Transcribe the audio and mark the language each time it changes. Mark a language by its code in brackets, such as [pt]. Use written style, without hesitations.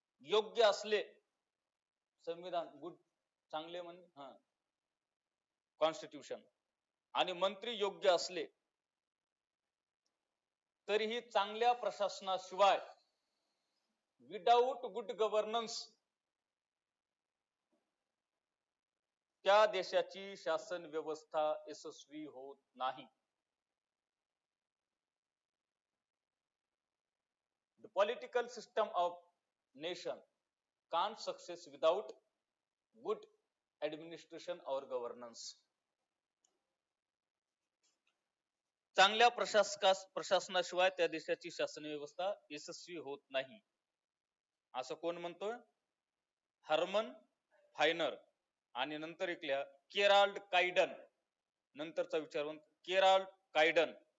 [mr] योग्य असले, संविधान गुड चांगले म्हणजे कॉन्स्टिट्यूशन, आणि मंत्री योग्य असले तरीही चांगल्या प्रशासनाशिवाय, [en] without good governance, [mr] त्या देशाची शासन व्यवस्था यशस्वी होत नाही. [en] The political system of nation can't success without good administration or governance. [mr] चांगल्या प्रशासनाशिवाय त्या देशाची शासन व्यवस्था यशस्वी होत नाही, असं कोण म्हणतोय? हर्मन फायनर. आणि नंतर ऐकल्या केराल्ड कायडन. नंतरचा विचारवंत केराल्ड कायडन.